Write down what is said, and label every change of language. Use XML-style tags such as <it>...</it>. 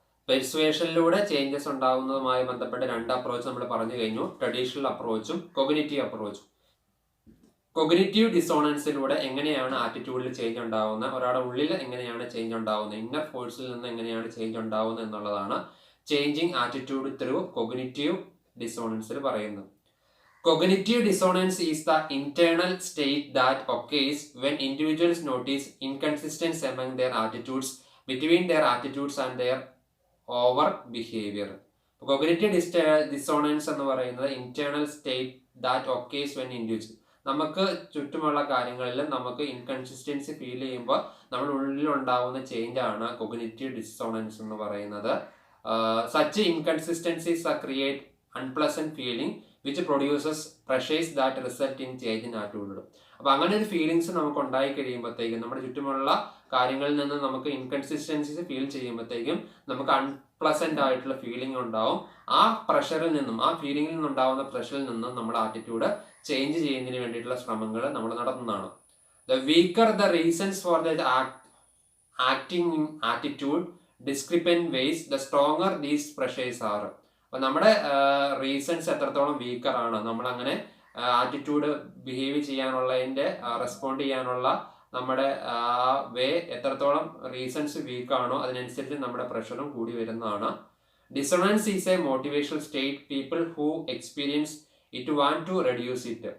<ml>പെർsuasionലൂടെ changes ഉണ്ടാകുന്നതുമായി ബന്ധപ്പെട്ട 2 approach നമ്മൾ പറഞ്ഞു കഴിഞ്ഞു: ട്രഡീഷണൽ അപ്രോച്ചും കോഗ്നിറ്റീവ് അപ്രോച്ചും. കോഗ്നിറ്റീവ് ഡിസോണൻസിലൂടെ എങ്ങനെയാണ് ആറ്റിറ്റ്യൂഡിൽ ചേഞ്ച് ഉണ്ടാകുന്നത്, ഒരാളുടെ ഉള്ളിൽ എങ്ങനെയാണ് ചേഞ്ച് ഉണ്ടാകുന്നത്, ഇന്നർ ഫോഴ്സിൽ നിന്ന് എങ്ങനെയാണ് ചേഞ്ച് ഉണ്ടാകുന്നത് എന്നുള്ളതാണ് ചേഞ്ചിങ് ആറ്റിറ്റ്യൂഡ് ത്രൂ കോഗ്നിറ്റീവ് ഡിസോണൻസിൽ പറയുന്നത്.</ml> <en>Cognitive dissonance is the internal state that occurs when individuals notice inconsistency among their attitudes, between their attitudes and their over behavior.</en> <ml>Cognitive dissonance എന്ന് പറയുന്നത്</ml> <en>internal state that occurs when individuals,</en> <ml>നമുക്ക് ചുറ്റുമുള്ള കാര്യങ്ങളിൽ നമുക്ക് inconsistency feel ചെയ്യുമ്പോൾ നമ്മുടെ ഉള്ളിൽ ഉണ്ടാവുന്ന ചേഞ്ച് ആണ് കോഗ്നിറ്റീവ് ഡിസോണൻസ് എന്ന് പറയുന്നത്.</ml> <en>Such inconsistencies create unpleasant feeling which produces pressures that result in change in attitude.</en> <ml>അപ്പോൾ അങ്ങനെ ഒരു ഫീലിങ്സ് നമുക്ക് ഉണ്ടായി കഴിയുമ്പോഴത്തേക്കും, നമ്മുടെ ചുറ്റുമുള്ള കാര്യങ്ങളിൽ നിന്ന് നമുക്ക് ഇൻകൺസിസ്റ്റൻസീസ് ഫീൽ ചെയ്യുമ്പോഴത്തേക്കും നമുക്ക് അൺപ്ലസന്റ് ആയിട്ടുള്ള ഫീലിംഗ് ഉണ്ടാവും. ആ പ്രഷറിൽ നിന്നും, ആ ഫീലിംഗിൽ നിന്നുണ്ടാവുന്ന പ്രഷറിൽ നിന്നും നമ്മുടെ ആറ്റിറ്റ്യൂഡ് ചേഞ്ച് ചെയ്യുന്നതിന് വേണ്ടിയിട്ടുള്ള ശ്രമങ്ങൾ നമ്മൾ നടത്തുന്നതാണ്.</ml> <en>The weaker the reasons for the acting in attitude discrepant ways, the stronger these pressures are.</en> <ml>അപ്പം നമ്മുടെ റീസൺസ് എത്രത്തോളം വീക്കറാണ്, നമ്മളങ്ങനെ ആറ്റിറ്റ്യൂഡ് ബിഹേവ് ചെയ്യാനുള്ളതിൻ്റെ റെസ്പോണ്ട് ചെയ്യാനുള്ള നമ്മുടെ വേ എത്രത്തോളം റീസൺസ് വീക്കാണോ അതിനനുസരിച്ച് നമ്മുടെ പ്രഷറും കൂടി വരുന്നതാണ്.</ml> <en>Dissonance is a motivational state people who experience it want to reduce it.</en>